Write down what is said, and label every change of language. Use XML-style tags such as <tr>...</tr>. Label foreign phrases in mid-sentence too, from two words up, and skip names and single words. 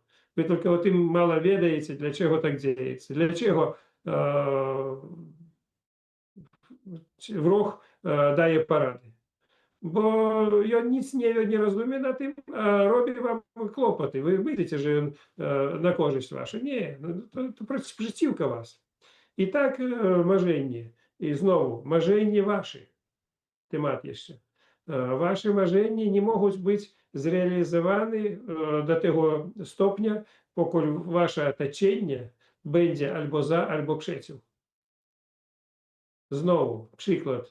<pl>Wy tylko o tym mało wiedziecie, dlaczego tak dzieje. Dlaczego wróg daje porady. Bo on nic nie rozumie na tym, a robi wam kłopoty. Wy myślicie, że on na korzyść waszą. Nie, no, to przeciwko was.</pl> <uk>І так marzenie. І знову,</uk> <pl>marzenie wasze. Temat jeszcze. Wasze marzenia nie mogą być zrealizowane do tego stopnia, póki wasze otoczenie będzie albo za, albo przeciw. Znowu, przykład.</pl>